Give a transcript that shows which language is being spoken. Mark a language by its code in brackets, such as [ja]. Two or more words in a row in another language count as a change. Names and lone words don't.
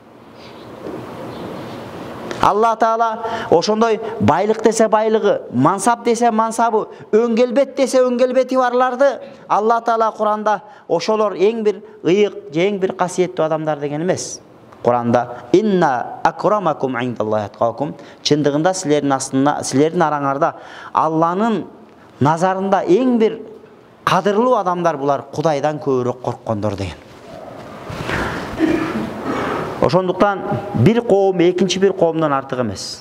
[ky] Алла Таала ошондой байлык десе байлыгы, мансап десе мансабы, өң келбет десе өң келбети барларды Алла Таала Куранда ошолор эң бир ыйык, эң бир касиеттүү адамдар деген эмес. Куранда [ar] "إن أكرمكم عند الله أتقاكم", [ky] чындыгында силердин араңарда Алланын назарында эң бир кадырлуу адамдар булар Кудайдан көбүрөөк корккондор деген. Ошондуктан бир коом экинчи бир коомдон артык эмес.